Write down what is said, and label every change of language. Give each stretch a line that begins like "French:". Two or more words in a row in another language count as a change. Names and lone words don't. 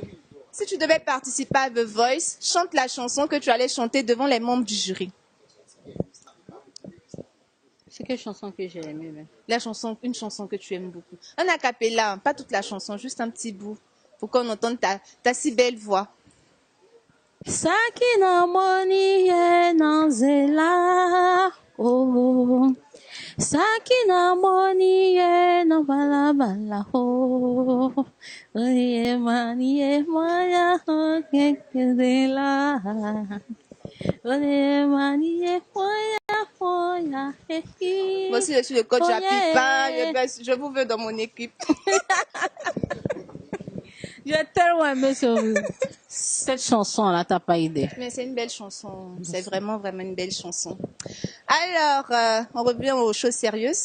French: Si tu devais participer à The Voice, chante la chanson que tu allais chanter devant les membres du jury. c'est quelle chanson que j'ai aimée, même? La chanson, une chanson que tu aimes beaucoup. Un a cappella, hein, pas toute la chanson, juste un petit bout. Pour qu'on entende ta si belle voix. Sakina moni ye nanzela oh Sakina moni ye no bala bala oh ye mani ye maya kekela ye mani ye maya hoya heki. Voici, je suis le coach à Pipa. Je vous veux dans mon équipe. J'ai tellement aimé cette chanson-là, t'as pas idée. Mais c'est une belle chanson. C'est vraiment, vraiment une belle chanson. Alors, on revient aux choses sérieuses.